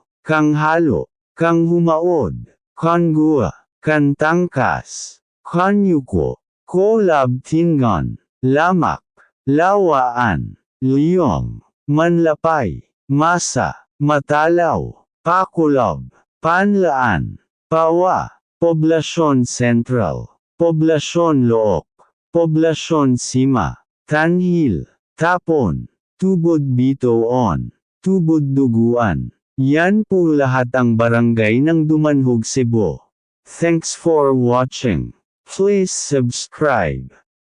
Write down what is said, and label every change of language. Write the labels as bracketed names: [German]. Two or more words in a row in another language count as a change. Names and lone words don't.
[Filipino] Kang-Halo, Kang-Humaod, Kangua, Kantangkas, Kanyuko, Kolab-Tingan, Lamak, Lawaan, Liyong, Manlapay, Masa, Matalaw, Pakulab, Panlaan, Pawa, Poblasyon Sentral, Poblasyon Look, Poblasyon Sima, Tanhil, Tapon, Tubod Bitoon, Tubod Duguan. Yan po lahat ang barangay ng Dumanhog, Cebu. [English] Thanks for watching. Please subscribe.